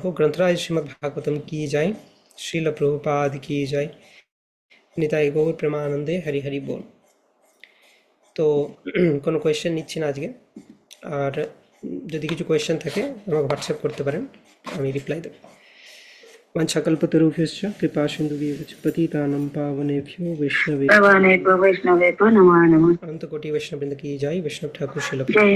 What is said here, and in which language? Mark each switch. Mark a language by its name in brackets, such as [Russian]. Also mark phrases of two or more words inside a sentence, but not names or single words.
[Bangla] গ্রন্থরাজ শ্রীমদ্ ভাগবতম কি যায়, শ্রীল প্রভুপাদ কি যায়, নিতাই গৌর প্রেমানন্দে হরি হরি বল। তো কোনো কোয়েশ্চেন নিচ্ছি না আজকে, আর যদি কিছু কোয়েশ্চেন থাকে আমাকে হোয়াটসঅ্যাপ করতে পারেন, আমি রিপ্লাই দেব। [Sanskrit] वंशाकल्पतरुभ्यश्च कृपा सिन्धुभ्यश्च पतितानां पावनेभ्यो वैष्णवेभ्यो नमो नमः। [Hindi] अनंत कोटि वैष्णववृंद की जय। वैष्णव ठाकुर शिल